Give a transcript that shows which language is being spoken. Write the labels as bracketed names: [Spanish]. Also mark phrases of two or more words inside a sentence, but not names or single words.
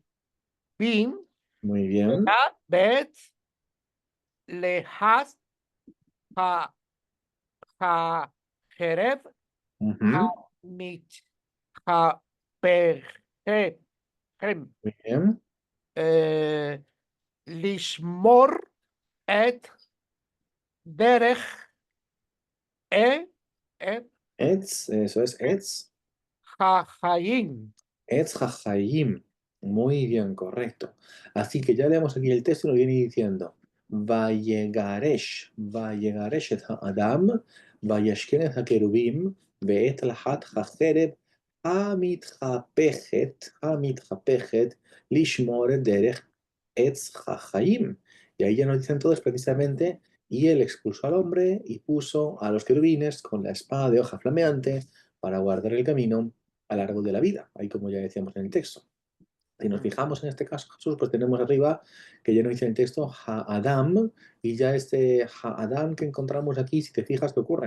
[Spanish] Muy bien. [Hebrew] בת להס ה החרב Ujú. המית הפרהם [Spanish] Muy bien. [Hebrew] לשמור את דרך את [Spanish] Etz, eso es Etz. Hajayim. [Hebrew] עץ החיים. [Spanish] Muy bien, correcto. Así que ya leemos aquí el texto y nos viene diciendo: [Hebrew] ויגרש את אדם, וישכן את הכרובים, בית להט החרב, המתהפכת, לשמור דרך עץ החיים. [Spanish] Y ahí ya nos dicen todos precisamente: y él expulsó al hombre y puso a los querubines con la espada de hoja flameante para guardar el camino al árbol de la vida, ahí como ya decíamos en el texto. Si nos fijamos en este caso, Jesús, pues tenemos arriba que ya nos dice en el texto Ha-Adam, y ya este Ha-Adam que encontramos aquí, si te fijas, ¿qué ocurre?